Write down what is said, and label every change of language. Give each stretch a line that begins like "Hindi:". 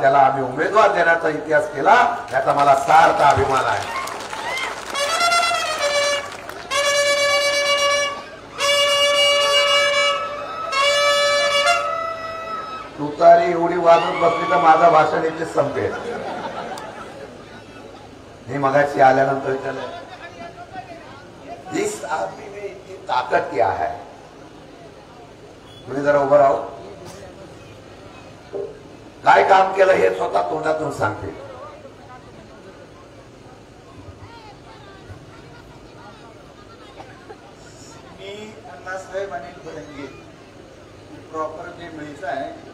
Marathi: त्याला आम्ही उमेदवार देण्याचा इतिहास केला, याचा मला सार्थ अभिमान आहे. तुतारी एवढी वाजत बसली तर माझं भाषण इथे संपेल. मी मगाशी आल्यानंतर विचारलं,
Hindi: इस आदमी में इतनी ताकत क्या है.
Marathi: तुम्ही जरा उभं राहू. काय काम केलं हे स्वतः तोंडातून सांगते. मी अण्णासाहेब अनिल भडंगे, प्रॉपर मेमरीचा आहे.